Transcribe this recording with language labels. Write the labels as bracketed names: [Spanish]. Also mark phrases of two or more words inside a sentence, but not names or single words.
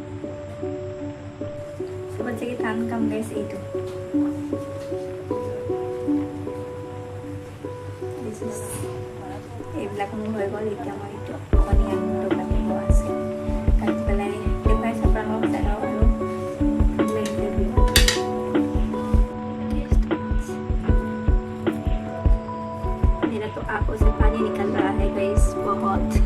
[Assamese] চবতছে কি টান কাম গাইছ এইটো। এইবিলাক মোৰ হৈ গ'ল। এতিয়া মই এইটো অনিয়নটো কাটিব আছে, কাটি পেলাই দেখুৱাইছোঁ আপোনালোকক চেনেল। [Hindi] আৰু मेरा तो आंखों से पानी निकल रहा है गाइस बहुत।